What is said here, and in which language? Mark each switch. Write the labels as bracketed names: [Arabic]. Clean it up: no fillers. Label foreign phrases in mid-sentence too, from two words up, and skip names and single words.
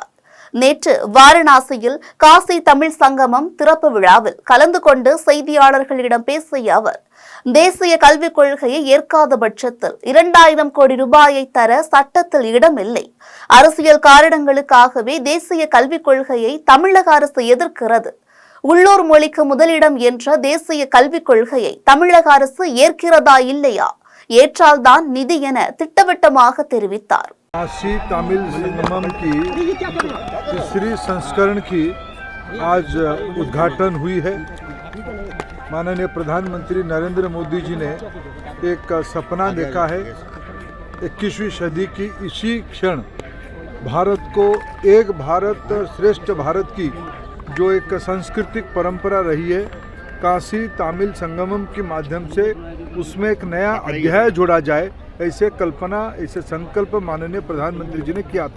[Tamil] நேற்று வாரணாசியில் காசி தமிழ் சங்கமம் திறப்பு விழாவில் கலந்து கொண்டு செய்தியாளர்களிடம் பேசிய அவர், தேசிய கல்விக் கொள்கையை ஏற்காத பட்சத்தில் 2000 கோடி ரூபாயை தர சட்டத்தில் இடமில்லை. அரசியல் காரணங்களுக்காகவே தேசிய கல்விக் கொள்கையை தமிழக அரசு எதிர்க்கிறது. உள்ளூர் மொழிக்கு முதலிடம் என்ற தேசிய கல்விக் கொள்கையை தமிழக அரசு ஏற்கிறதா இல்லையா, ஏற்றால்தான் நிதி என திட்டவட்டமாக தெரிவித்தார். [Hindi] काशी तमिल संगमम की तीसरी संस्करण की आज उद्घाटन हुई है। माननीय प्रधानमंत्री नरेंद्र मोदी जी ने एक सपना देखा है 21वीं सदी की इसी क्षण भारत को एक भारत श्रेष्ठ भारत की जो एक सांस्कृतिक परंपरा रही है, काशी तमिल संगमम के माध्यम से उसमें एक नया अध्याय जोड़ा जाए, ऐसे कल्पना, ऐसे संकल्प माननीय प्रधानमंत्री जी ने किया था।